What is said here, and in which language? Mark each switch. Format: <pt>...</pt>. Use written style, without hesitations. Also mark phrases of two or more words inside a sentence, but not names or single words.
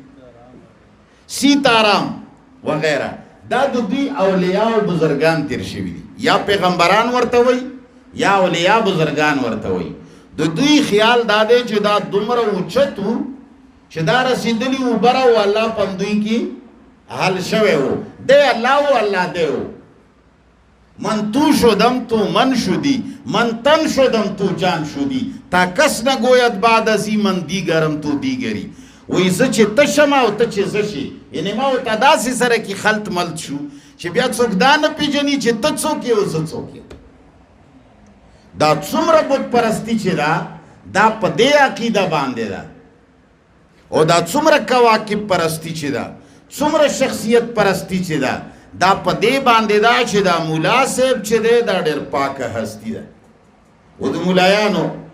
<ps>سیتارام وغیرہ دا د دوی اولیاء او بزرگان تیر شوي دي یا پیغمبران ورته وایي یا اولیاء بزرگان ورته وایي د دوی خیال دا دی چې دا دومره اوچت و چې دا رسېدلي و بره و الله په دوی کې حل شوی و دی الله و الله دی و</ps> <fa>من تو شدم تو من شدی من تن شدم تو جان شدی تا کس نگوید بعد ازی من دیگرم تو دیگری</fa> <ps>وی زه چې ته شم او ته چې زه شي یعنې ما ورته داسې سره کې خلط ملط شو چې بیا څوک دا نه پېژني چې ته څوک یې او زه څوک یم دا څومره بت پرستي چې ده دا په دې عقیده باندې ده او دا څومره کواکب پرستی چې ده څومره شخصیت پرستی چې ده دا په دې باندې ده چې دا مولا صاحب چې دی دا ډېر پاکه هستی ده او د مولایانو</ps>